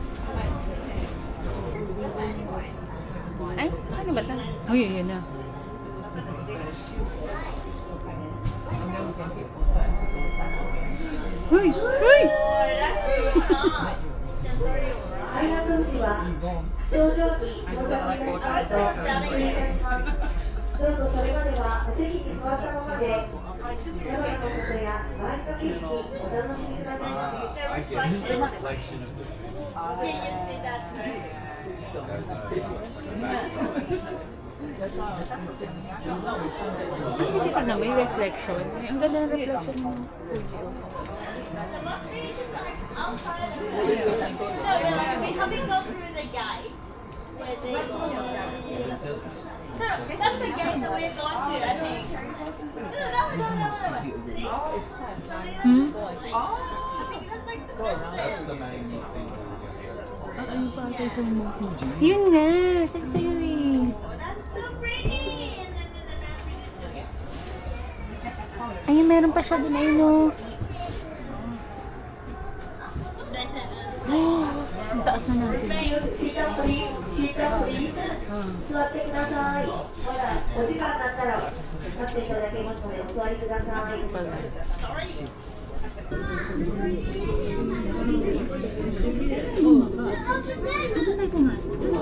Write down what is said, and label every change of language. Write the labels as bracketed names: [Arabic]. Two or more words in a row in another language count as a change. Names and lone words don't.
[Filipino] Ay, ano ba ito? Uy, yun na. Uy! Uy! [Japanese] 階段の時は頂上に到着いたしますと失礼いたします。どうぞそれまではお席に座ったままで山のことや周りの景色お楽しみくださいませ。 [Filipino] Hindi ka na, may reflection. Ang ganda ng reflection ng Fuji. [English] We haven't gone through the gate where they, that's the gate that we're going to, I think. No. Hmm? I think that's like the That's the main thing. [Filipino] Ano pa ito sa Mount Fuji? Yun nga, sabi sa'yo eh. [English] that's so pretty. [Filipino] Ayun, meron pa siya din, ayun o. Ang taas na natin. [Japanese] シートプリーズ座ってください。まだお時間になったら立っていただけますのでお座りください。 [Filipino] Ano tayo pumasok?